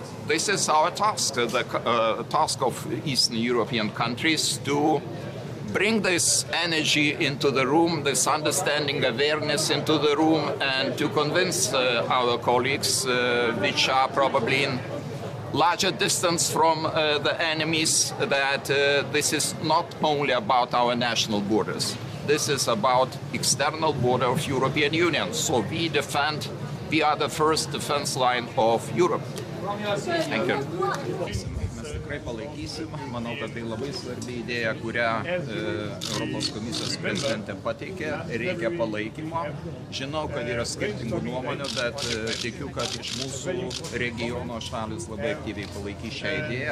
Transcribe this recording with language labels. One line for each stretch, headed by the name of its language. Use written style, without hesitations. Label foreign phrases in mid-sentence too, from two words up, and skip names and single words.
English: This is our task, the task of Eastern European countries, to bring this energy into the room, this understanding, awareness into the room, and to convince our colleagues, which are probably in larger distance from the enemies, that this is not only about our national borders. This is about external border of European Union. So we are the first defense line of Europe. Thank you.
Lithuanian: Mes tikrai palaikysim. Manau, kad tai labai svarbi idėja, kurią Europos komisijos prezidentė pateikė. Reikia palaikymo. Žinau, kad yra skirtingų nuomonių, bet tikiu, kad iš mūsų regiono šalis labai aktyviai palaikys šią idėją.